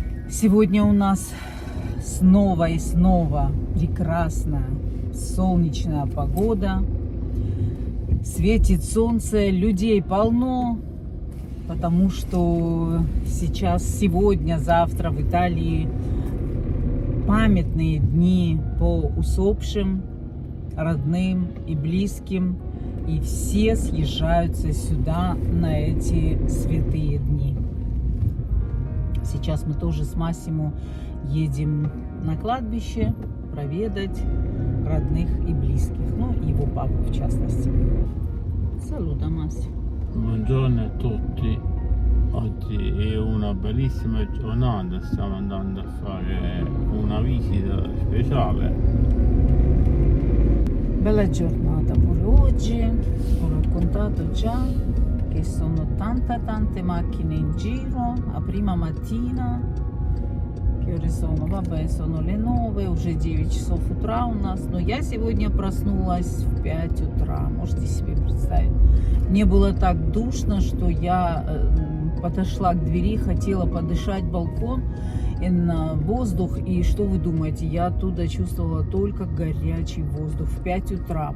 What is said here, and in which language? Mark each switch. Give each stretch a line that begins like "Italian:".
Russian: Сегодня у нас снова и снова прекрасная солнечная погода, светит солнце, людей полно, потому что сейчас, сегодня, завтра в Италии памятные дни по усопшим, родным и близким, и все съезжаются сюда на эти святые дни. Сейчас мы тоже с Массимо едем на кладбище проведать родных и близких, ну, его папу в частности.
Italian: Saluta Massimo. Buongiorno a tutti. Oggi è una bellissima giornata, stiamo andando a fare una visita speciale. Bella giornata pure oggi, ho raccontato già che sono tante macchine in giro, a prima mattina, che ore sono? Vabbè, sono le 9,
Russian: уже 9 часов утра у нас, но я сегодня проснулась в 5 утра, можете себе представить. Мне было так душно, что я подошла к двери, хотела подышать балкон на воздух, и что вы думаете, я оттуда чувствовала только горячий воздух в 5 утра.